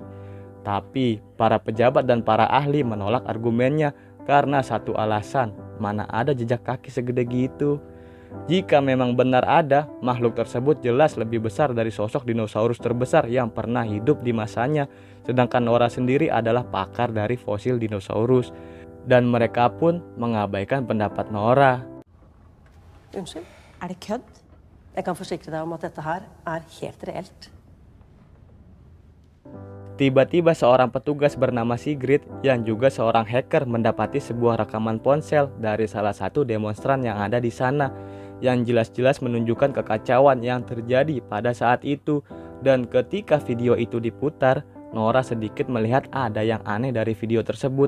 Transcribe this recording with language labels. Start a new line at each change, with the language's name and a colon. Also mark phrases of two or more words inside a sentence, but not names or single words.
Indonesian: Tapi para pejabat dan para ahli menolak argumennya karena satu alasan, mana ada jejak kaki segede gitu. Jika memang benar ada, makhluk tersebut jelas lebih besar dari sosok dinosaurus terbesar yang pernah hidup di masanya. Sedangkan Nora sendiri adalah pakar dari fosil dinosaurus. Dan mereka pun mengabaikan pendapat Nora.
Norwegian: Unnskyld, er det kødd? Jeg kan forsikre deg om at dette her er helt reelt.
Indonesian: Tiba-tiba seorang petugas bernama Sigrid yang juga seorang hacker mendapati sebuah rekaman ponsel dari salah satu demonstran yang ada di sana, yang jelas-jelas menunjukkan kekacauan yang terjadi pada saat itu. Dan ketika video itu diputar, Nora sedikit melihat ada yang aneh dari video tersebut.